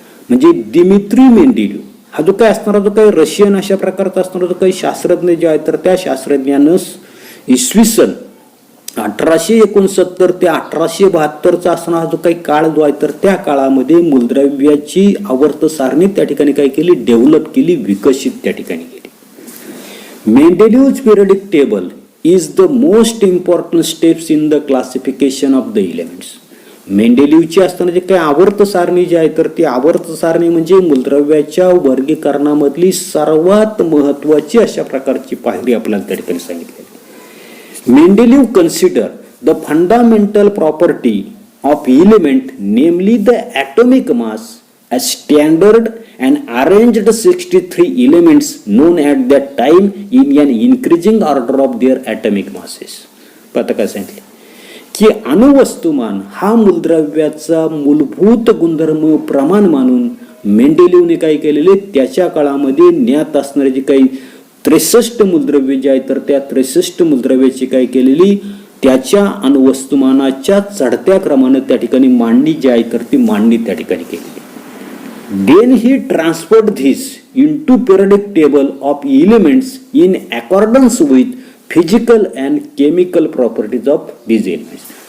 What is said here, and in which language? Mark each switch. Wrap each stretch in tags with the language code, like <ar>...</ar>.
<mr>म्हणजे दिमित्री मेंडेलिव्ह हा जो काही असणारा जो काही रशियन अशा प्रकारचा असणारा जो काही शास्त्रज्ञ जे आहे तर त्या शास्त्रज्ञानं इसवी सन 1869 ते 1872चा असणारा जो काही काळ जो आहे तर त्या काळामध्ये मूलद्रव्याची आवर्त सारणी त्या ठिकाणी काय केली, डेव्हलप केली, विकसित त्या ठिकाणी केली.</mr> <en>Mendeleev's periodic table is the most important steps in the classification of the elements.</en> <mr>मेंडेलिव्हची असताना जे काही आवर्त सारणी जी आहे तर ती आवर्त सारणी म्हणजे मूलद्रव्याच्या वर्गीकरणामधली सर्वात महत्वाची अशा प्रकारची पायरी आपल्याला त्या ठिकाणी सांगितली.</mr> <en>Mendeleev considered the fundamental property of element, namely the atomic mass, as standard and arranged 63 elements known at that time in an increasing order of their atomic masses.</en> <mr>पता काय सांगितले की अणुवस्तुमान हा मूलद्रव्याचा मूलभूत गुणधर्म प्रमाण मानून मेंडेलिव्हने काय केलेले, त्याच्या काळामध्ये ज्ञात असणारे जे काही 63 मूलद्रव्ये जे आहेत तर त्या 63 मूलद्रव्याची काय केलेली, त्याच्या अणुवस्तुमानाच्या चढत्या क्रमाने त्या ठिकाणी मांडणी जी आहे तर ती मांडणी त्या ठिकाणी केलेली.</mr> <en>Then he transferred this into periodic table of elements in accordance with physical and chemical properties of these elements.</en>